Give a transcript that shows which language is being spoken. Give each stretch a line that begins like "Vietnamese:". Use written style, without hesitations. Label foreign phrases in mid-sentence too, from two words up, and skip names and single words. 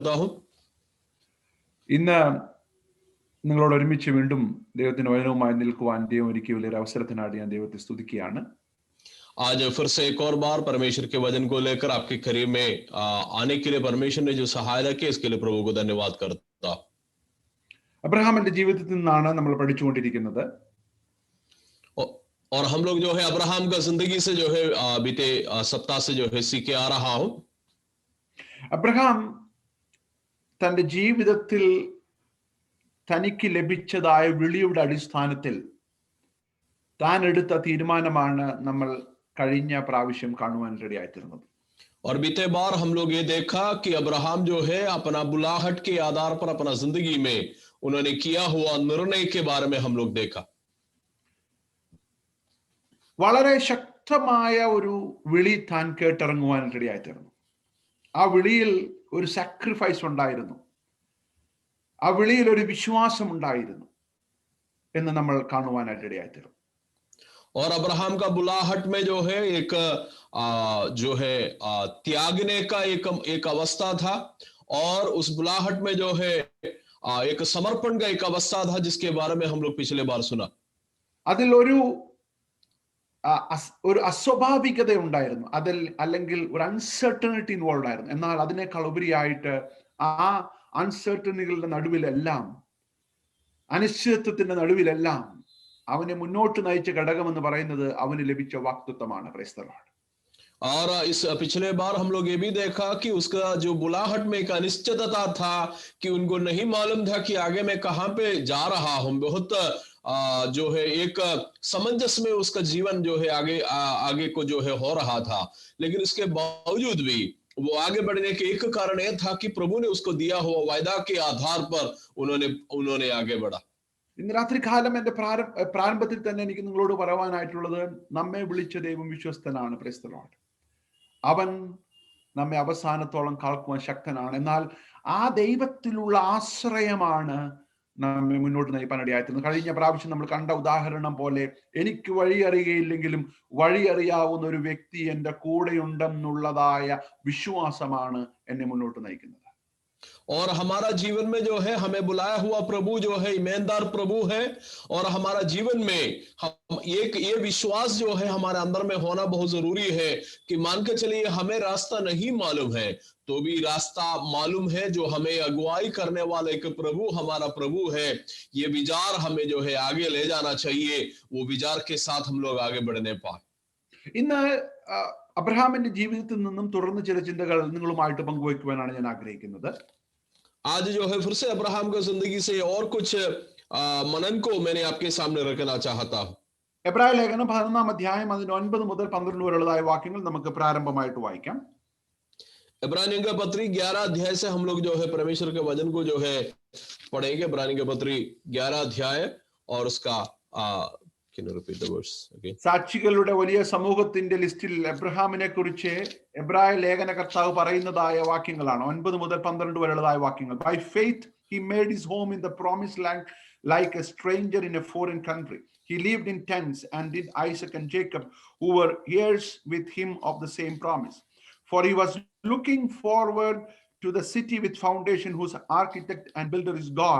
Malayalam: हूं। ഇന്ന് നിങ്ങളോട് ഒരുമിച്ച് വീണ്ടും ദൈവത്തിന്റെ വചനവുമായി നിൽക്കുവാൻ ദൈവം ഒരുക്കിയ വലിയൊരു അവസരത്തിനായി ഞാൻ ദൈവത്തെ സ്തുതിക്കുകയാണ്.
Hindi: आज फिर से एक और बार परमेश्वर के वचन को लेकर आपके करीब में आने के लिए परमेश्वर ने जो सहायता की, इसके लिए प्रभु को धन्यवाद करता।
Malayalam: അബ്രഹാമിന്റെ ജീവിതത്തിൽ നിന്നാണ് നമ്മൾ പഠിച്ചുകൊണ്ടിരിക്കുന്നത്.
Hindi: और हम लोग जो है अब्राहम का जिंदगी से जो है बीते सप्ताह से जो है सीखे आ रहा हूं।
Malayalam: അബ്രഹാം തന്റെ ജീവിതത്തിൽ തനിക്ക് ലഭിച്ചതായ വിളിയുടെ അടിസ്ഥാനത്തിൽ താൻ എടുത്ത തീരുമാനമാണ് നമ്മൾ കഴിഞ്ഞ പ്രാവശ്യം കാണുവാൻ ഇടയായിത്തീർന്നത്.
Hindi: और बीते बार हम लोग ये देखा कि अब्राहम जो है अपना बुलाहट के आधार पर अपना जिंदगी में उन्होंने किया हुआ निर्णय के बारे में हम लोग देखा.
Malayalam: വളരെ ശക്തമായ ഒരു വിളി താൻ കേട്ടിറങ്ങുവാൻ ഇടയായിത്തീർന്നു. ആ വിളിയിൽ ഒരു സാക്രിഫൈസ് ഉണ്ടായിരുന്നു, ആ വിളിയിൽ ഒരു വിശ്വാസം ഉണ്ടായിരുന്നു എന്ന് നമ്മൾ കാണുവാനായിട്ട് ഇടയായിത്തീർന്നു.
Hindi: और अब्राहम का बुलाहट में जो है एक त्यागने का एक अवस्था था, और उस बुलाहट में जो है एक समर्पण का एक अवस्था था, जिसके बारे में हम लोग पिछले बार सुना.
Malayalam: അതിൽ ഒരു അസ്വാഭാവികത ഉണ്ടായിരുന്നു, അതിൽ അല്ലെങ്കിൽ ഒരു
English: uncertainty involve
Malayalam: ആയിരുന്നു. എന്നാൽ അതിനേക്കാൾ ഉപരിയായിട്ട് ആ അൺസർട്ടനികളുടെ നടുവിലെല്ലാം, അനിശ്ചിതത്വത്തിന്റെ നടുവിലെല്ലാം അവനെ മുന്നോട്ട് നയിച്ച ഘടകം എന്ന് പറയുന്നത് അവന് ലഭിച്ച വാഗ്ദത്തമാണ്.
English: Praise the Lord.
Hindi: और इस पिछले बार हम लोग ये भी देखा कि उसका जो बुलाहट में एक अनिश्चितता था कि उनको नहीं मालूम था कि आगे मैं कहां पे जा रहा हूं. बहुत जो है एक समंजस में उसका जीवन जो है आगे को जो है हो रहा था. लेकिन इसके बावजूद भी वो आगे बढ़ने के एक कारण यह था कि प्रभु ने उसको दिया हुआ वायदा के आधार पर उन्होंने आगे बढ़ा.
Malayalam: ഇന്ന് രാത്രികാലം എന്റെ പ്രാരംഭത്തിൽ തന്നെ എനിക്ക് നിങ്ങളോട് പറയുവാനായിട്ടുള്ളത്, നമ്മെ വിളിച്ച ദൈവം വിശ്വസ്തനാണ്.
English: Praise the Lord.
Malayalam: അവൻ നമ്മെ അവസാനത്തോളം കാക്കുവാൻ ശക്തനാണ്. എന്നാൽ ആ ദൈവത്തിലുള്ള ആശ്രയമാണ് നമ്മെ മുന്നോട്ട് നയിപ്പാൻ ഇടയായിത്തീർന്നത്. കഴിഞ്ഞ പ്രാവശ്യം നമ്മൾ കണ്ട ഉദാഹരണം പോലെ, എനിക്ക് വഴി അറിയുകയില്ലെങ്കിലും വഴി അറിയാവുന്ന ഒരു വ്യക്തി എൻ്റെ കൂടെയുണ്ടെന്നുള്ളതായ വിശ്വാസമാണ് എന്നെ മുന്നോട്ട് നയിക്കുന്നത്.
Hindi: और हमारा जीवन में जो है हमें बुलाया हुआ प्रभु जो है ईमानदार प्रभु है, और हमारा जीवन में हम ये विश्वास जो है हमारे अंदर में होना बहुत जरूरी है कि मान के चलिए हमें रास्ता नहीं मालूम है तो भी रास्ता मालूम है, जो हमें अगुवाई करने वाला एक प्रभु हमारा प्रभु है. ये विचार हमें जो है आगे ले जाना चाहिए, वो विचार के साथ हम लोग आगे बढ़ने पाए.
Malayalam: ഇന്ന് അബ്രഹാമിന്റെ ജീവിതത്തിൽ നിന്നും തുടർന്ന് ചില ചിന്തകൾ നിങ്ങളുമായിട്ട് പങ്കുവയ്ക്കുവാനാണ് ഞാൻ ആഗ്രഹിക്കുന്നത്.
Hindi: आज जो है फिर से अब्राहम की जिंदगी से और कुछ मनन को मैंने आपके सामने रखना चाहता हूं.
Malayalam: എബ്രായ ലേഖനം 11-ാം അധ്യായം അതിന്റെ 9 മുതൽ 12 വരെയുള്ളതായ വാക്യങ്ങൾ നമുക്ക് പ്രാരംഭമായിട്ട് വായിക്കാം.
Hindi: इब्रानियों का पत्री 11 अध्याय से हम लोग जो है परमेश्वर के वचन को जो है पढ़ेंगे. इब्रानियों का पत्री 11 अध्याय और उसका
Malayalam: സാക്ഷികളുടെ വലിയ സമൂഹത്തിന്റെ ലിസ്റ്റിൽ എബ്രഹാമിനെ കുറിച്ച് എബ്രായ ലേഖനകർത്താവ് പറയുന്നതായ വാക്യങ്ങളാണ് 9 മുതൽ 12 വരെയുള്ളതായ വാക്യങ്ങൾ.
English: By faith he made his home in the promised land like a stranger in a foreign country. He lived in tents and did Isaac and Jacob, who were heirs with him of the same promise. For he was looking forward to the city with foundation, whose architect and builder is God.